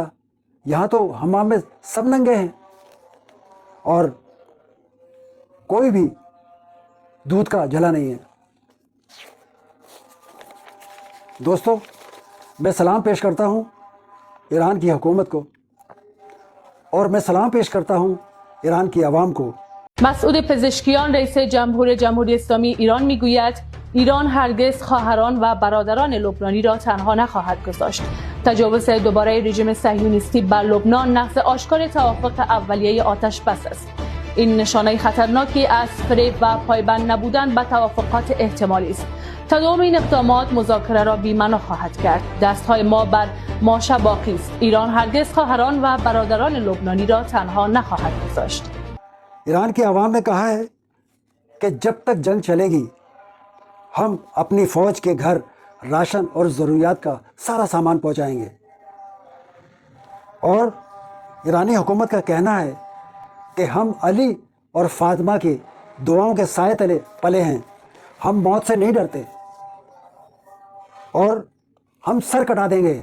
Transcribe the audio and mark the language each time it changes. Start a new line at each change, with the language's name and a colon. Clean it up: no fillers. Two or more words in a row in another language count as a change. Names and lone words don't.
Urdu: یہاں تو حمام میں سب ننگے ہیں، اور کوئی بھی دودھ کا جھلا نہیں ہے. دوستو، میں سلام پیش کرتا ہوں ایران کی حکومت کو، اور میں سلام پیش کرتا ہوں ایران کی عوام کو.
Persian: مسعود پزشکیان رئیس جمهور جمهوری اسلامی ایران میگوید ایران هرگز خواهران و برادران لبنانی را تنها نخواهد گذاشت. تجاوز دوباره رژیم صهیونیستی بر لبنان نقض آشکار توافق اولیه آتش بس است. این نشانه خطرناکی از فریب و پایبند نبودن به توافقات احتمالی است. تداوم این اقدامات مذاکره را بی‌معنا خواهد کرد. دستهای ما بر ماشه باقی است. ایران هرگز خواهران و برادران لبنانی را تنها نخواهد گذاشت.
Urdu: ایران کی عوام نے کہا ہے کہ جب تک جنگ چلے گی ہم اپنی فوج کے گھر راشن اور ضروریات کا سارا سامان پہنچائیں گے. اور ایرانی حکومت کا کہنا ہے کہ ہم علی اور فاطمہ کی دعاؤں کے سائے تلے پلے ہیں، ہم موت سے نہیں ڈرتے، اور ہم سر کٹا دیں گے.